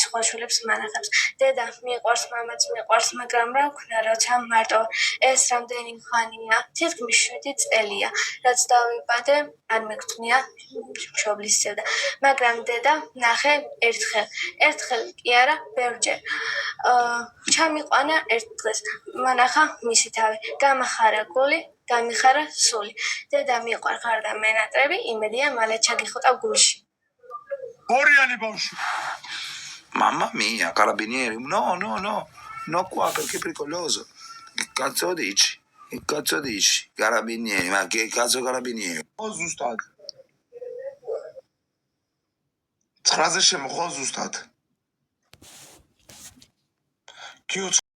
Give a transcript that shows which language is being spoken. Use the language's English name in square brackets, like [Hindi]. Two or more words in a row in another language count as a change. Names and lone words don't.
[Georgian] სხვა შვილებს მანახავს დედა მიყვარს მამაც მიყვარს მაგრამ რა ვქნა როცა მარტო ეს რამდენი ხანია თითქმის 7 წელია რაც დავიბადე არ მეგწვნია მშობლის სევდა მაგრამ დედა ნახე ერთხელ კი არა ბევრჯერ ჩამიყვანა ერთ დღეს მანახა მისი თავი გამახარა გული გამიხარა სული დედა მიყვარ ხარ და მენატრები იმედია მალე ჩაგიხუტავ გულში ორიანი ბავშვი [Italian] Mamma mia, carabinieri, no qua perché è pericoloso. Che cazzo dici? Carabinieri, ma che cazzo carabinieri? [Georgian] ზუსტად 9-ზე შემოხვალ ზუსტად